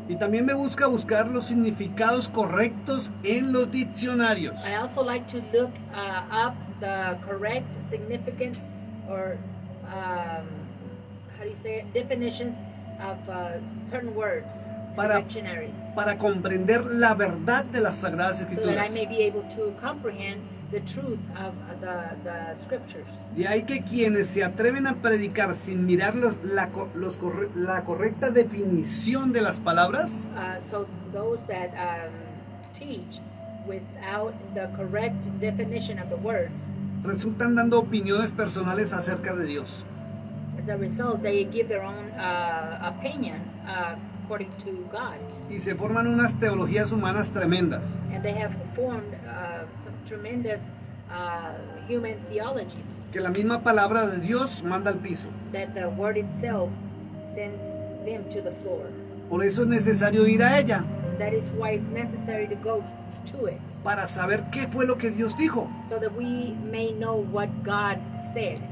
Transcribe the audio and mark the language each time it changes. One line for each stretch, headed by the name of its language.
Spanish: Y también me busca buscar los significados correctos en los diccionarios.
English: I also like to look up the correct significance or how do you say it? Definitions of certain words in
Spanish: Para-
English: dictionaries,
Spanish: Para comprender la verdad de las Sagradas
English: so that I
Spanish: Escrituras.
English: may be able to comprehend the truth of the scriptures.
Spanish: De ahí que quienes se atreven a predicar sin mirar la correcta definición de las palabras,
English: So those that teach without the correct definition of the words,
Spanish: resultan dando opiniones personales acerca de Dios.
English: as a result, they give their own opinion according to God.
Spanish: Y se forman unas teologías humanas tremendas.
English: And they have formed some tremendous human theologies
Spanish: Que la misma palabra de Dios manda al piso.
English: that the word itself sends them to the floor.
Spanish: Por eso es necesario ir a ella.
English: That is why it's necessary to go to it,
Spanish: Para saber qué fue lo que Dios dijo.
English: so that we may know what God said.